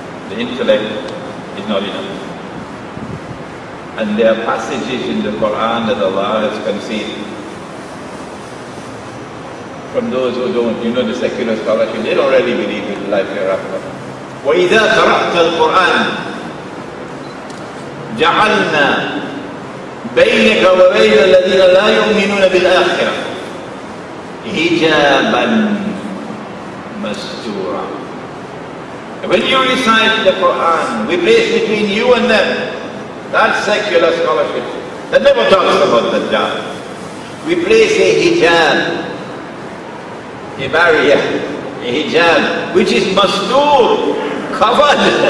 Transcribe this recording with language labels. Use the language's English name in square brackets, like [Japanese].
[English] The intellect is not enough. And there are passages in the Quran that Allah has concealed. From those who don't, you know, the secular scholarship, they don't really believe in life hereafter. [Arabic] وَإِذَا قَرَأْتَ الْقُرْآنَ جَعَلْنَا بينك وبين الذين لا يؤمنون بالآخرة حجابا مستورا. [English] When you recite the Quran, we place between you and them. That's secular scholarship. That never talks about the Dajjal. We place a hijab, a barrier, a hijab, which is mastur, covered.